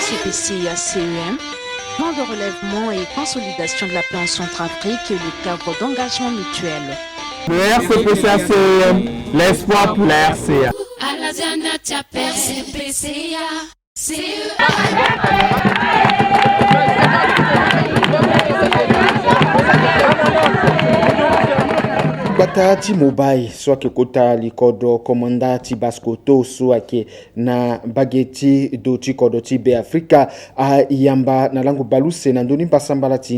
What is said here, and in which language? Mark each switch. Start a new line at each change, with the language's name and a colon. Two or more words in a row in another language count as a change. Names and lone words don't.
French: RCPC-CEM, plan de relèvement et consolidation de la paix en Centrafrique et le cadre d'engagement mutuel. Le RCPC-CEM, l'espoir pour la RCA.
Sango: Kwata ti mobile so ke kota likodo komanda ti baskoto so ake na bageti do ti kodo ti be Afrika a yamba na langu baluse na ndoni pasambala ti